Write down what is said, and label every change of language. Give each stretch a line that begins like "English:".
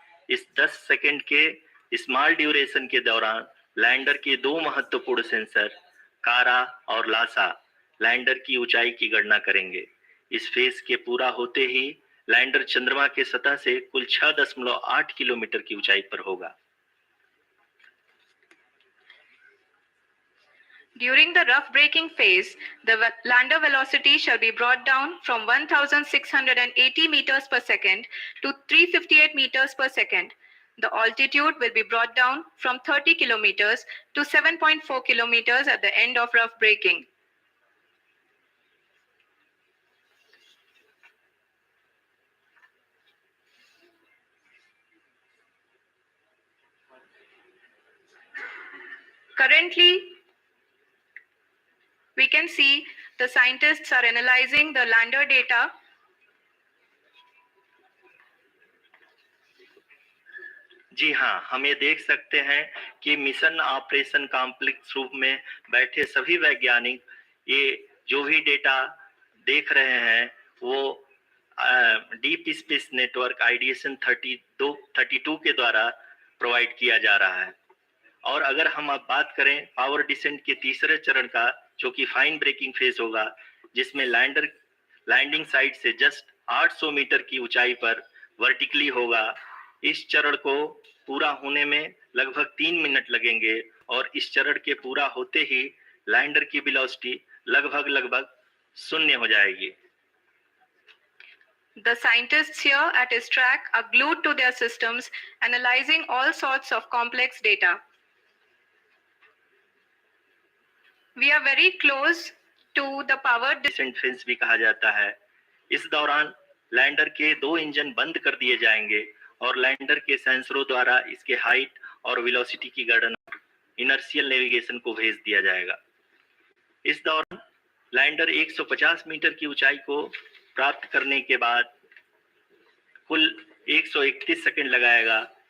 Hindi: इस 10 सेकंड के small duration के दौरान लैंडर के 2 महत्वपूर्ण सेंसर कारा और लासा लैंडर की ऊंचाई की गणना करेंगे। इस फेज के पूरा होते ही लैंडर चंद्रमा के सतह से कुल 6.8 किलोमीटर की ऊंचाई पर होगा।
English: During the rough braking phase, the lander velocity shall be brought down from 1,680 meters per second to 358 meters per second. The altitude will be brought down from 30 kilometers to 7.4 kilometers at the end of rough braking. Currently, we can see the scientists are analyzing the lander data.
Hindi: जी हाँ, हम ये देख सकते हैं कि mission operation complex रूप में बैठे सभी वैज्ञानिक ये जो भी डेटा देख रहे हैं वो डीप स्पेस नेटवर्क IDSN 32 के द्वारा प्रोवाइड किया जा रहा है और अगर हम अब बात करें पावर डिसेंट के तीसरे चरण का, जो कि फाइन ब्रेकिंग फेज होगा, जिसमें लैंडर लैंडिंग साइट से जस्ट 800 मीटर की ऊंचाई पर वर्टिकली होगा, इस चरण को पूरा होने में लगभग 3 मिनट लगेंगे और इस चरण के पूरा होते ही लैंडर की वेलोसिटी लगभग 0 हो जाएगी।
English: The scientists here at his track are glued to their systems, analyzing all sorts of complex data. We are very close to the power
Hindi: decent phase भी कहा जाता है। इस दौरान लैंडर के 2 इंजन बंद कर दिए जाएंगे और लैंडर के सेंसरों द्वारा इसके हाइट और वेलोसिटी की गणना इनर्शियल नेविगेशन को भेज दिया जाएगा। इस दौरान लैंडर 150 मीटर की ऊंचाई को प्राप्त करने के बाद कुल 131 सेकंड लगाएगा।